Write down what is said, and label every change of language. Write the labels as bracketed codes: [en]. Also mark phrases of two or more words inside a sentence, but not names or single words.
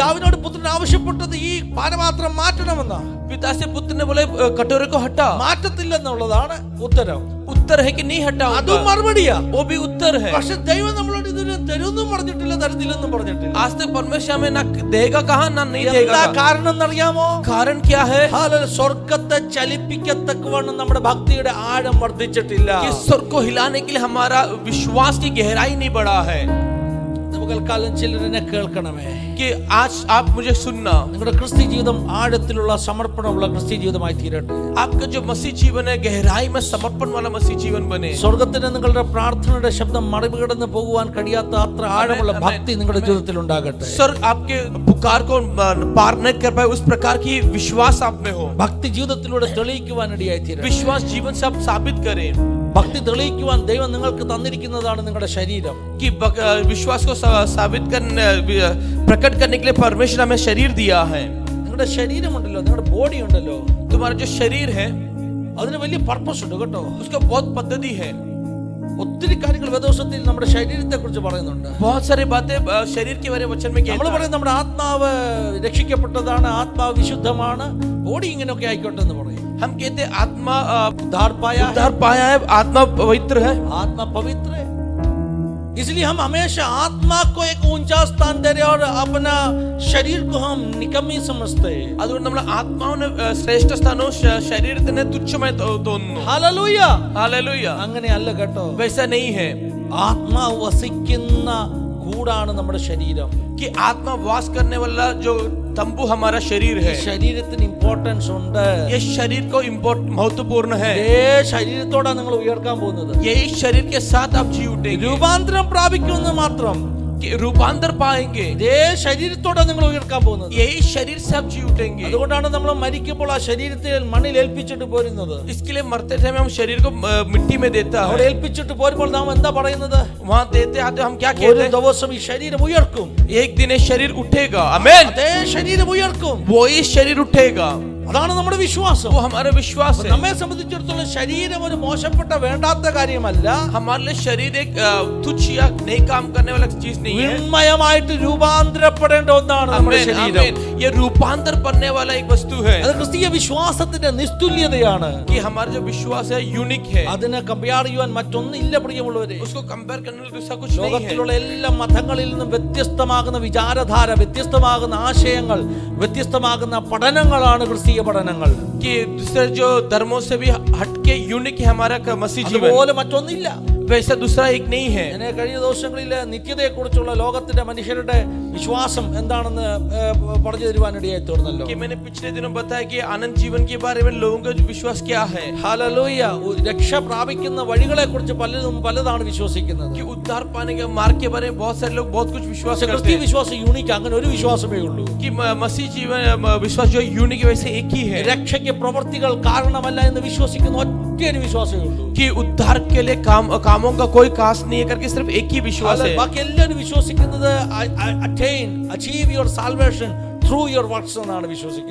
[ml] പിതാവിനോട് പുത്രൻ ആവശ്യപ്പെട്ടത് ഈ പാനപാത്രം മാറ്റണമെന്നാ. [hi] पिता से पुत्र ने बोले कटोरे को हटा, [ml] മാറ്റത്തില്ലെന്നുള്ളതാണ് ഉത്തരം. [hi] उत्तर है कि नहीं हटाऊंगा, [ml] അതും മറുപടിയാ. [hi] वो भी उत्तर है। [ml] പക്ഷെ ദൈവം നമ്മളോട് ഇതുവരെ തരുമെന്നും പറഞ്ഞിട്ടില്ല, തരുന്നില്ലെന്നും പറഞ്ഞിട്ടില്ല. [hi] आज तक परमेश्वर हमें ना देगा कहा ना नहीं देगा [ml] എന്താ [hi] कहा। [ml] കാരണം എന്നറിയാമോ? [hi] कारण क्या है? [ml] സ്വർഗത്തെ ചലിപ്പിക്കത്തക്കവണ്ണം നമ്മുടെ ഭക്തിയുടെ ആഴം വർദ്ധിച്ചിട്ടില്ല. [hi] कि स्वर्ग को हिलाने के लिए हमारा विश्वास की गहराई नहीं बढ़ा है। [ml] നമുക്കെല്ലാം ചിലരിനെ കേൾക്കണമേ. [hi] कि आज आप मुझे सुनना, [ml] നിങ്ങളുടെ ക്രിസ്ത്യ ജീവിതം ആഴത്തിലുള്ള സമർപ്പണമുള്ള ക്രിസ്ത്യ ജീവിതമായി തീരട്ടെ. [hi] आपका जो मसीह जीवन है गहराई में समर्पण वाला मसीह जीवन बने। [ml] സ്വർഗത്തിന് നിങ്ങളുടെ പ്രാർത്ഥനയുടെ ശബ്ദം മറികടന്ന് പോകുവാൻ കഴിയാത്ത അത്ര ആഴമുള്ള ഭക്തി നിങ്ങളുടെ ജീവിതത്തിൽ ഉണ്ടാകട്ടെ. [hi] स्वर्ग आपके पुकार को पार नहीं कर पाए उस प्रकार की विश्वास आप में हो। [ml] ഭക്തി ജീവിതത്തിലൂടെ തെളിയിക്കുവാൻ ഇടയായി തീരട്ടെ. [hi] विश्वास जीवन से आप साबित करें [ml] ഭക്തി തെളിയിക്കുവാൻ ദൈവം നിങ്ങൾക്ക് തന്നിരിക്കുന്നതാണ് നിങ്ങളുടെ ശരീരം. [hi] कि विश्वास को साबित करने प्रकट करने के लिए परमेश्वर हमें शरीर दिया है। [ml] നിങ്ങളുടെ ശരീരമുണ്ടല്ലോ, നിങ്ങളുടെ ബോഡി ഉണ്ടല്ലോ, [hi] तुम्हारा जो शरीर है [ml] അതിന് വലിയ പർപ്പസ് ഉണ്ട് കേട്ടോ. [hi] उसका बहुत पद्धति है। [ml] ഒത്തിരി കാര്യങ്ങൾ വേദോസത്തിൽ നമ്മുടെ ശരീരത്തെ കുറിച്ച് പറയുന്നുണ്ട്. [hi] बहुत सारी बातें शरीर के बारे में वचन में [ml] നമ്മൾ [hi] कहता है। [ml] പറയും നമ്മുടെ ആത്മാവ് രക്ഷിക്കപ്പെട്ടതാണ്, ആത്മാവ് വിശുദ്ധമാണ്, ബോഡി ഇങ്ങനെയൊക്കെ ആയിക്കോട്ടെ എന്ന് പറയും. [hi] हम कहते हैं आत्मा उद्धार पाया है, उद्धार पाया है, आत्मा पवित्र है। आत्मा पवित्र. इसलिए हम हमेशा आत्मा को एक ऊंचा स्थान दे रहे और अपना शरीर को हम निकम्मी समझते हैं. [ml] അതുകൊണ്ട് നമ്മൾ ആത്മാവിന് ശ്രേഷ്ഠ സ്ഥാനവും ശരീരത്തിന് തുച്ഛമായി തോന്നുന്നു. ഹല്ലേലൂയ. ഹല്ലേലൂയ. അങ്ങനെയല്ല കേട്ടോ. [hi] वैसा नहीं है. [ml] ആത്മാവ് വസിക്കുന്ന കൂടാണ് നമ്മുടെ ശരീരം. [hi] कि आत्मा वास करने वाला जो तंबू हमारा शरीर है. [ml] ശരീരത്തിന് ഇമ്പോർട്ടൻസ് ഉണ്ട്. [hi] ये शरीर को महत्वपूर्ण है. [ml] ശരീരത്തോടാണ് നിങ്ങൾ ഉയർക്കാൻ പോകുന്നത്. [hi] यही शरीर के साथ आप जी उठेंगे. [ml] രൂപാന്തരം പ്രാപിക്കുമെന്ന് മാത്രം. [hi] रूपांतर पाएंगे. [ml] ഇതേ ശരീരത്തോടെ നിങ്ങൾ ഉയർക്കാൻ പോകുന്നത്. [hi] यही शरीर से आप जी उठेंगे. [ml] അതുകൊണ്ടാണ് നമ്മൾ മരിക്കുമ്പോൾ ആ ശരീരത്തെ മണ്ണിൽ ഏൽപ്പിച്ചിട്ട് പോരുന്നത്. [hi] इसके लिए मरते टाइम हम शरीर को मिट्टी में देता है. [ml] അവിടെ ഏൽപ്പിച്ചിട്ട് പോരുമ്പോൾ നാം എന്താ പറയുന്നത്? [hi] वहां देते आते हम क्या [ml] ഒരു [hi] कहते हैं? [ml] ദിവസം ഈ ശരീരം ഉയർക്കും. [hi] एक दिन ये शरीर उठेगा. आमीन. [ml] അതേ ശരീരം ഉയർക്കും. [hi] वो ही शरीर उठेगा. [ml] അതാണ് നമ്മുടെ വിശ്വാസം. [hi] वो हमारा विश्वास है. [ml] നമ്മെ സംബന്ധിച്ചിടത്തോളം ശരീരം ഒരു മോശപ്പെട്ട വേണ്ടാത്ത കാര്യമല്ല. [hi] हमारे लिए शरीर एक तुच्छ या नहीं काम करने वाला चीज नहीं है. [ml] വിണ്മയമായിട്ട് രൂപാന്തരപ്പെടേണ്ട ഒന്നാണ് നമ്മുടെ ശരീരം. [hi] ये रूपांतर करने वाला एक वस्तु है. [ml] അത് ക്രിസ്തീയ വിശ്വാസത്തിന്റെ നിസ്തുല്യതയാണ്. [hi] कि हमारा जो विश्वास है यूनिक है. [ml] അതിനെ കമ്പയർ ചെയ്യാൻ മറ്റൊന്നില്ല പ്രിയമുള്ളവരെ. [hi] उसको कंपेयर करने वाला दूसरा कुछ नहीं है. [ml] ലോകത്തിലുള്ള എല്ലാ മതങ്ങളിൽ നിന്നും വ്യത്യസ്തമാകുന്ന വിചാരധാര, വ്യത്യസ്തമാകുന്ന ആശയങ്ങൾ, വ്യത്യസ്തമാകുന്ന പഠനങ്ങളാണ് ക്രിസ്തീയ പഠനങ്ങൾ. [hi] कि दूसरे जो धर्मों से भी हटके यूनिक है हमारा मसीह जीवन. [ml] അതുപോലെ മറ്റൊന്നില്ല. [hi] वैसा दूसरा एक नहीं है. [ml] ഞാൻ കഴിഞ്ഞ ദിവസങ്ങളിൽ നിത്യതയെക്കുറിച്ചുള്ള ലോകത്തിന്റെ മനുഷ്യരുടെ വിശ്വാസം എന്താണെന്ന് പറഞ്ഞു തരുവാനിടയായി തീർന്നല്ലോ. [hi] कि मैंने पिछले दिनों बताया कि अनंत जीवन के बारे में लोगों का विश्वास क्या है. [ml] ഹല്ലേലൂയ. രക്ഷ പ്രാപിക്കുന്ന വഴികളെ കുറിച്ച് പലതാണ് വിശ്വസിക്കുന്നത്. [hi] कि उद्धार पाने के मार्ग के बारे में बहुत सारे लोग बहुत कुछ विश्वास करते [ml] ക്രിസ്തീയ [hi] हैं. [ml] വിശ്വാസം യൂണിക്. അങ്ങനെ ഒരു വിശ്വാസമേ ഉള്ളൂ. [hi] कि मसीह जीवन विश्वास जो यूनिक है वैसे एक ही है. [ml] രക്ഷയ്ക്ക് പ്രവൃത്തികൾ കാരണമല്ല എന്ന് വിശ്വസിക്കുന്ന ഒറ്റയൊരു വിശ്വാസമേ ഉള്ളൂ. [hi] कि उद्धार के लिए कामों का कोई कास नहीं है करके सिर्फ एक ही विश्वास है. [ml] ബാക്കി എല്ലാവരും വിശ്വസിക്കുന്നത് [en] achieve your salvation through your works [ml] എന്നാണ് വിശ്വസിക്കുന്നത്.